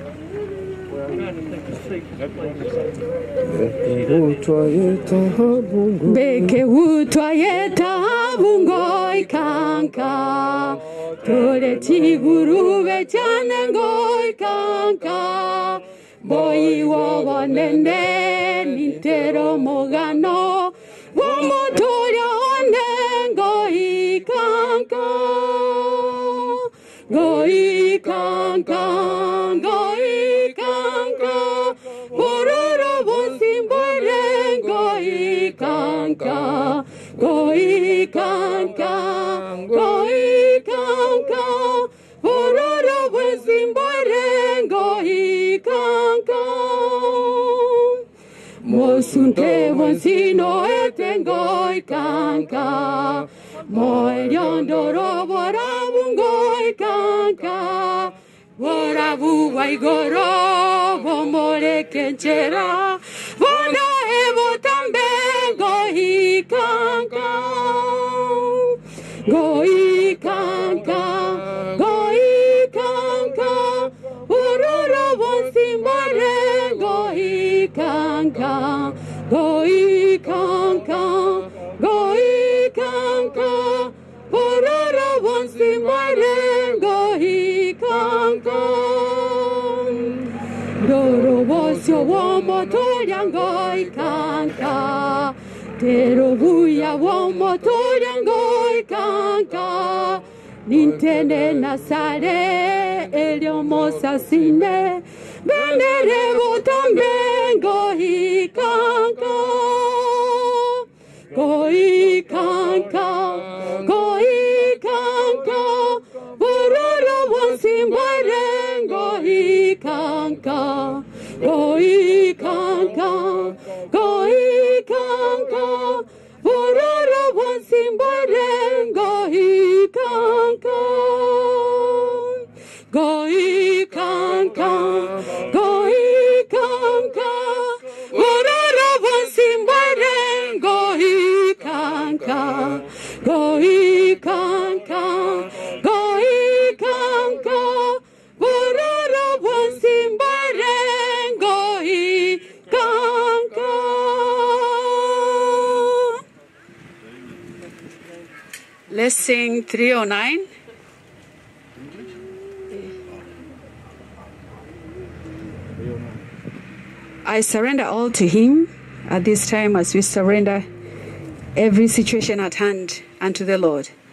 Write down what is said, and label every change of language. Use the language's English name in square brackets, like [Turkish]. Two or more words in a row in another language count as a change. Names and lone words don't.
[Gusii] Beke utwa yeta bungo ikanka. Tore tigurube chane ngo ikanka. Boyi wowo nende nintero mogano. Womotoria onengo ikanka. Go ikanka. Go ikanka. Bororo bonsimbore go ikanka. Go ikanka. Go ikanka. Bororo bonsimbore go ikanka. Mosunte bonsino etengo ikanka. Moeriondo robora bungo ikanka. Bora buwa igoro bomore kenchera. Bona evo tambe go ikanka. Go ikanka. Go ikanka. Uroro bonsimbare go ikanka. Go ikanka. Go ikanka. Uroro bonsimbare go ikanka. Doro bosio womo toriango ikanka. Tero buya womo toriango ikanka. Nintene nasare eliomo sasine. Benere botambe go ikanka. Go ikanka. Go ikanka. kanka, goi kanka, goi kanka, vorara wansimbaren goi kanka, goi kanka, goi kanka, vorara wansimbaren goi kanka, goi kanka, goi kanka, vorara wansimbaren goi kanka. [English] Let's sing 309. I surrender all to Him at this time as we surrender every situation at hand unto the Lord.